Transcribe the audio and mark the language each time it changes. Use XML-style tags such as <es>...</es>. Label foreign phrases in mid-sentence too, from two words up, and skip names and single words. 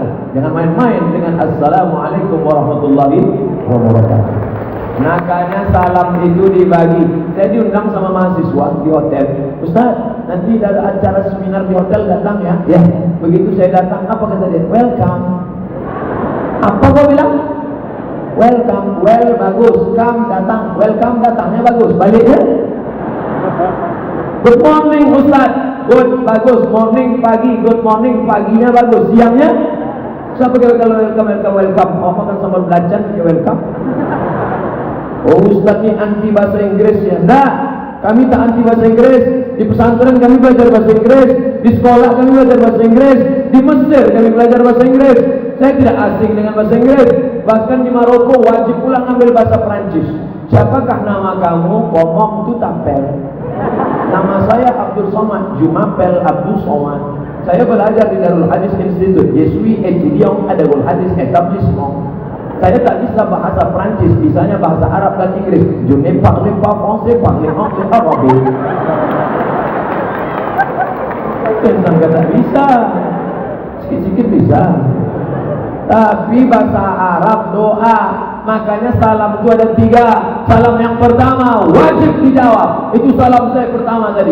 <id>Jangan main-main dengan</id> <ar>السلام عليكم ورحمة الله وبركاته.</ar> <id>Makanya salam itu dibagi. Saya diundang sama mahasiswa di hotel. Ustaz, nanti ada acara seminar di hotel, datang ya? Ya. Begitu saya datang, apa kata dia? Welcome. Apa kau bilang?</id> <en>Welcome. Well,</en> <id>bagus. Come, datang. Welcome, datangnya bagus. Baliknya?</id> <en>Good morning Ustaz. Good, bagus. Morning, pagi. Good morning,</en> <id>paginya bagus. Siangnya? Siapa kalau welcome? Oh, makan sambal belacan, welcome. Oh, Ustaz ini anti bahasa Inggris ya? Enggak, kami tak anti bahasa Inggris. Di pesantren kami belajar bahasa Inggris, di sekolah kami belajar bahasa Inggris, di Mesir kami belajar bahasa Inggris. Saya tidak asing dengan bahasa Inggris. Bahkan di Maroko wajib pulang ambil bahasa Perancis. Siapakah nama kamu?</id> <fr>Komong tu tapel.</fr> <id>Nama saya Abdul Somad, Jumapel Abdul Somad. Saya belajar di Darul Hadis Institute,</id> <fr>Je suis étudiant à Darul Hadis Établissement.</fr> <id>Saya tak bisa bahasa Perancis, bisanya bahasa Arab dan Inggris.</id> <fr>Je ne parle pas français, parle anglais, arabe.</fr> <id>Tentang kata bisa, sikit-sikit bisa. Tapi bahasa Arab doa, makanya salam itu ada 3. Salam yang pertama wajib dijawab, itu salam saya pertama tadi.</id>